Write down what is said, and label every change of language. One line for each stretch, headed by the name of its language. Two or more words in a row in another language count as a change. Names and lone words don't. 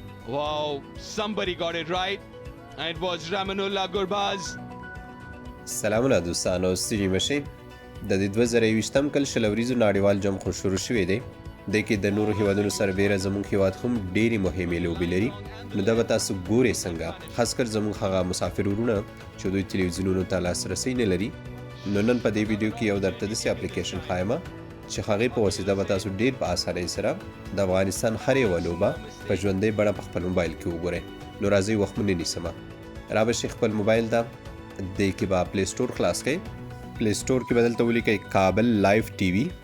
English: Wow, somebody got it right. And it was Ramanullah Gurbaz.
Pashto: سلامونه دوستانو ستړي مشئ د دې 2020م کال شل ورځو نړیوال جام خو شروع شوی دی د کې د نورو هیوادونو سره بیره زموږ هیواد هم ډېری مهمې لوبې لري نو دا به تاسو ګورئ څنګه خاص کر زموږ هغه مسافر ورونه چې دوی تلویزیونونو ته لاسرسی نه لري نو نن په دې ویډیو کې یو درته داسې اپلیکیشن ښایم چې هغې په واسطه به تاسو ډېر په اسانۍ سره د افغانستان هر یوه لوبه په ژوندۍ بڼه په خپل موبایل کې وګورئ نو راځئ وخت مو نه نیسمه رابشئ خپل موبایل ته دې کې به پلی سټور خلاص کړئ پلی سټور کې به دلته ولیکئ کابل لایف ټي وي